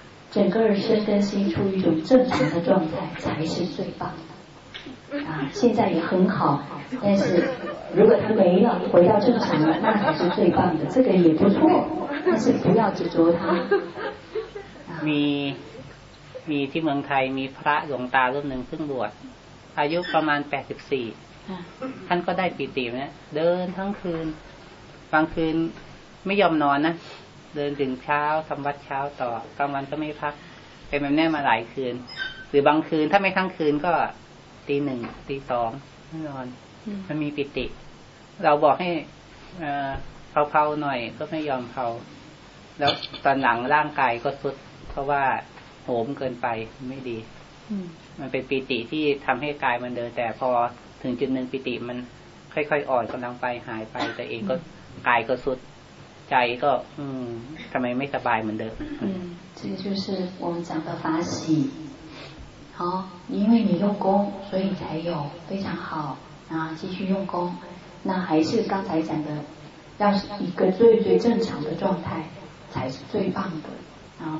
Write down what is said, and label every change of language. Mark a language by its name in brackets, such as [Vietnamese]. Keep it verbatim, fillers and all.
[Chinese] 整个身跟心处于一种正常的状态才是最棒的。啊，现在也很好，但是如果它没了，回到正常了，那才是最棒的。这个也不错，但是不要执着它。 [Thai] มีมีที่เมืองไทยมีพระหลวงตารูปหนึ่งซึ่งบวชอายุประมาณแปดสิบสี่ท่านก็ได้ปีตินะเดินทั้งคืนบางคืนไม่ยอมนอนนะเดินถึงเช้าทำวัดเช้าต่อกลางวันก็ไม่พักเป็นแบบนี้มาหลายคืนหรือบางคืนถ้าไม่ทั้งคืนก็ตีหนึ่งตีสองไม่นอนมันมีปิติเราบอกให้ เผาๆหน่อยก็ไม่ยอมเผาแล้วตอนหลังร่างกายก็ทรุดเพราะว่าโหมเกินไปไม่ดีมันเป็นปิติที่ทำให้กายมันเดินแต่พอถึงจุดหนึ่งปิติมันค่อยๆอ่อนกำลังไปหายไปแต่เองก็กายก็ทรุดใจก็ทำไมไม่สบายเหมือนเดิม [Chinese] 这个就是我们讲的法喜好，因为你用功，所以才有非常好啊！继续用功，那还是刚才讲的，要是一个最最正常的状态才是最棒的啊！